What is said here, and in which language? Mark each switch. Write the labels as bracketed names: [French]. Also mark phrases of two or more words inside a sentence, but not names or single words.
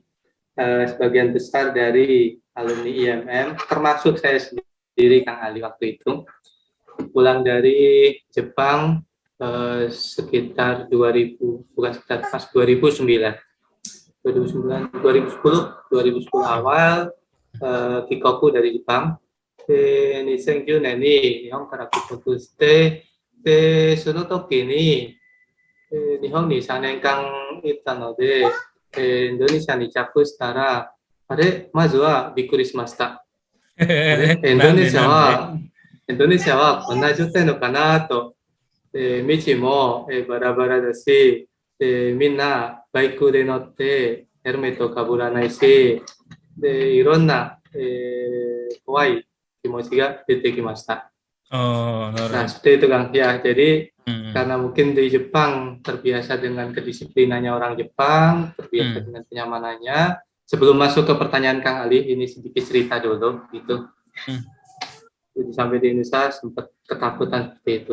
[Indonesian] Sebagian besar dari alumni IMM, termasuk saya sendiri Kang Ali waktu itu, pulang dari Jepang sekitar 2000, bukan sekitar pas 2009, 2010 awal, kikoku dari Jepang. [Japanese] 2010 年に日本から帰国して、でその時に、日本に3年間行ったので、インドネシアに着したら、あれ、まずはびっくりしました。あれ、インドネシアはこんな状態のかなと、道もバラバラだし、みんなバイクで乗ってヘルメットかぶらないし、でいろんな、怖い気持ちが出てきました。 Oh, [Indonesian] nah, seperti itu Kang. Ya, jadi karena mungkin di Jepang terbiasa dengan kedisiplinannya orang Jepang, terbiasa dengan kenyamanannya. Sebelum masuk ke pertanyaan Kang Ali, ini sedikit cerita dulu gitu. Jadi sampai di Indonesia sempat ketakutan seperti itu.